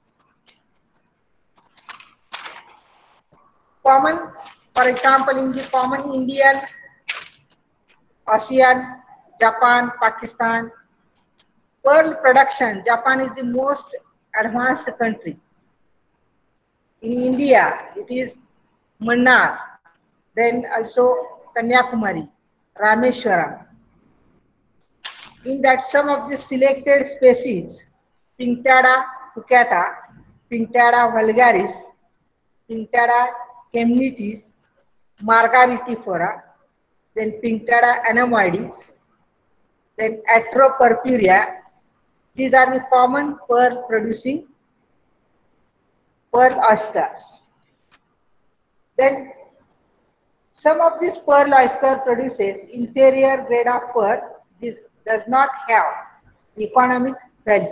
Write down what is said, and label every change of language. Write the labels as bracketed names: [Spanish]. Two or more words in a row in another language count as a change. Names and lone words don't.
[English] Common, for example, in the common Indian Ocean, Japan, Pakistan, pearl production, Japan is the most advanced country. In India, it is Mannar, then also Kanyakumari, Rameshwaram. In that, some of the selected species, Pinctada pucata, Pinctada vulgaris, Pinctada chemnitis, Margaritifera, then Pinctada anemoides, then Atropurpurea. These are the common pearl producing pearl oysters. Then some of this pearl oyster produces inferior grade of pearl. This does not have economic value.